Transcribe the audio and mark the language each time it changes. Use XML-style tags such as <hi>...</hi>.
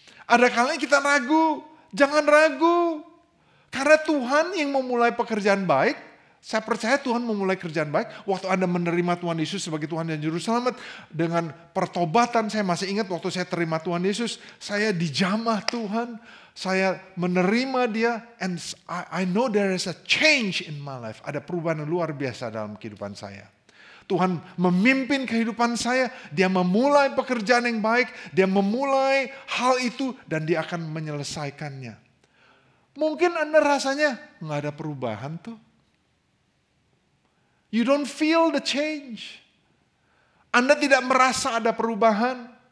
<id>Ada kalanya kita ragu. Jangan ragu. Karena Tuhan yang memulai pekerjaan baik. Saya percaya Tuhan memulai kerjaan baik. Waktu Anda menerima Tuhan Yesus sebagai Tuhan dan Juru Selamat. Dengan pertobatan, saya masih ingat waktu saya terima Tuhan Yesus. Saya dijamah Tuhan. Saya menerima dia.</id> <en>And I know there is a change in my life.</en> <id>Ada perubahan yang luar biasa dalam kehidupan saya. Tuhan memimpin kehidupan saya. Dia memulai pekerjaan yang baik. Dia memulai hal itu. Dan dia akan menyelesaikannya. Mungkin Anda rasanya nggak ada perubahan tuh.</id> <en>You don't feel the change.</en> <id>Anda tidak merasa ada perubahan.</id>